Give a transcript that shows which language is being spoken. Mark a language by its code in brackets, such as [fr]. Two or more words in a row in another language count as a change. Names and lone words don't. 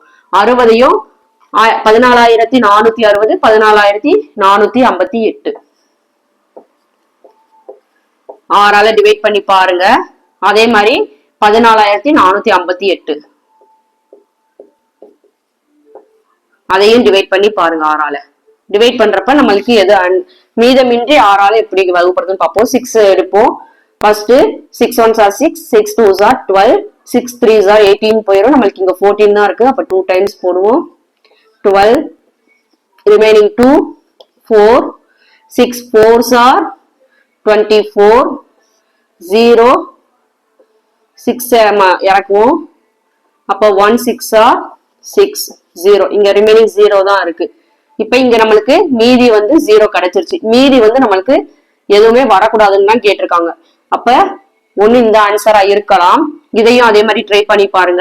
[ta] 60ஐயும் 14460, 14458 6ஆல டிவைட் பண்ணி பாருங்க. அதே மாதிரி 14458 அதையும் டிவைட் பண்ணி பாருங்க. 6ஆல டிவைட் பண்றப்ப நம்மளுக்கு எது மீதமின்றி 6ஆல எப்படி வகுப்படுறதுன்னு பார்ப்போம். [en] 6 எடுப்போம். ஃபர்ஸ்ட் 6 1s are 6, 6 2s are 12, 6 3s are 18 போயிடும். [ta] நம்மளுக்கு இங்க 14 தான் இருக்கு. அப்ப 2 டைம்ஸ் போடுவோம். 12 remaining 2 4, 6 [en] 4s are [ta] 24, 0 6 இறக்குவோம். அப்ப 1 6 are 6 0 இங்க ரிமைனிங் 0 தான் இருக்கு. இப்ப இங்க நம்மளுக்கு மீதி வந்து 0 கிடைச்சிருச்சு. மீதி வந்து நம்மளுக்கு எதுவுமே வரக்கூடாதுன்னு தான் கேட்டிருக்காங்க. அப்ப ஒண்ணு இந்த ஆன்சரா இருக்கலாம். இதையும் அதே மாதிரி ட்ரை பண்ணி பாருங்க.